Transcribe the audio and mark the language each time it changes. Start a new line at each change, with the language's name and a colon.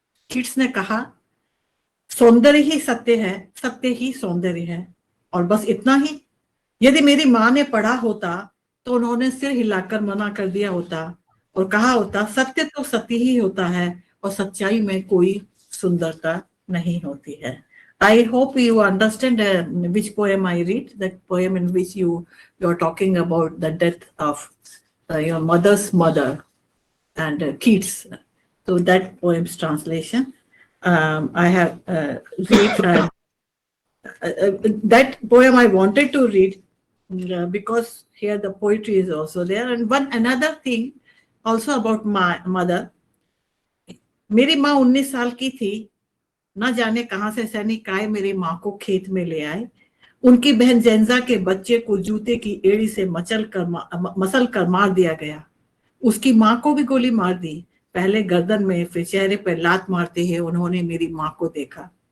Hindi: Kids ने कहा, सौंदर्य ही सत्य है, सत्य ही सौंदर्य है, और बस इतना ही। यदि मेरी माँ ने पढ़ा होता तो उन्होंने सिर हिलाकर मना कर दिया होता और कहा होता, सत्य तो सत्य ही होता है और सच्चाई में कोई सुंदरता नहीं होती है।
English: I hope you understand which poem I read, that poem in which you are talking about the death of your mother's mother and kids. So that poem's translation, I have read that poem I wanted to read because here the poetry is also there. And another thing also about my mother.
Hindi: मेरी माँ 19 साल की थी, न जाने कहां से सैनिक आए मेरी माँ को खेत में ले आए। उनकी बहन जेंजा के बच्चे को जूते की एड़ी से मसल कर मार दिया गया। उसकी माँ को भी गोली मार दी, पहले गर्दन में फिर चेहरे पर लात मारते हुए उन्होंने मेरी माँ को देखा।